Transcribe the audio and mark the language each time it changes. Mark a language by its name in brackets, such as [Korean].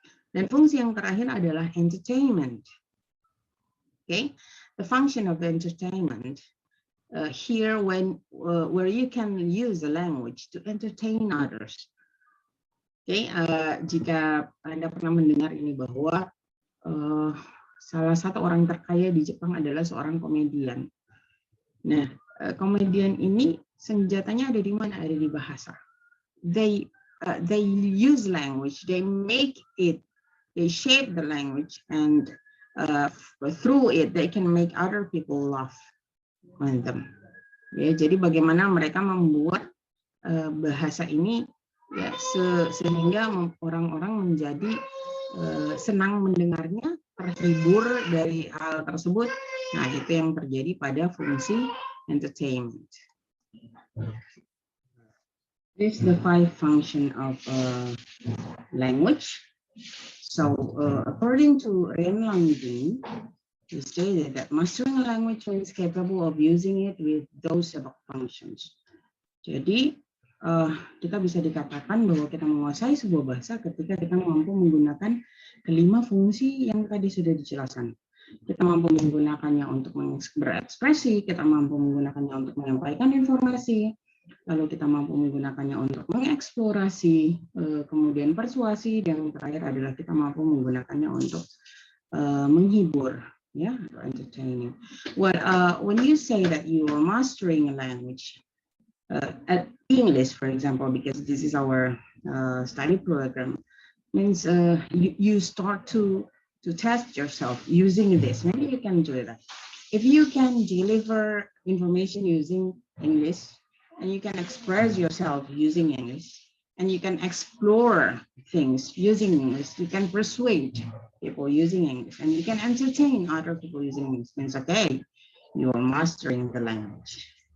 [Indonesian] Dan fungsi yang terakhir adalah entertainment. [English] Okay, the function of entertainment here where you can use the language to entertain others. [Indonesian] Okay, jika Anda pernah mendengar ini bahwa salah satu orang terkaya di Jepang adalah seorang komedian. Nah, komedian ini senjatanya ada di mana? Ada di bahasa. [English] They use language, they make it, they shape the language, and through it they can make other people laugh on them. [Indonesian] Ya, jadi bagaimana mereka membuat bahasa ini ya sehingga orang-orang menjadi senang mendengarnya, terhibur dari hal tersebut. Nah, itu yang terjadi pada fungsi entertainment. [English] This is the 5 function of language. So, according to Ren Langbing, he stated that mastering a language is capable of using it with those above functions. [Indonesian] Jadi, kita bisa dikatakan bahwa kita menguasai sebuah bahasa ketika kita mampu menggunakan kelima fungsi yang tadi sudah dijelaskan. Kita mampu menggunakannya untuk berekspresi, kita mampu menggunakannya untuk menyampaikan informasi, lalu kita mampu menggunakannya untuk mengeksplorasi, kemudian persuasi, dan terakhir adalah kita mampu menggunakannya untuk menghibur, ya, entertaining. [English] Well, when you say that you are mastering a language, at English, for example, because this is our study program, means you start to test yourself using this. Maybe you can do that. If you can deliver information using English, and you can express yourself using English, and you can explore things using English, you can persuade people using English, and you can entertain other people using English, means okay, you are mastering the language.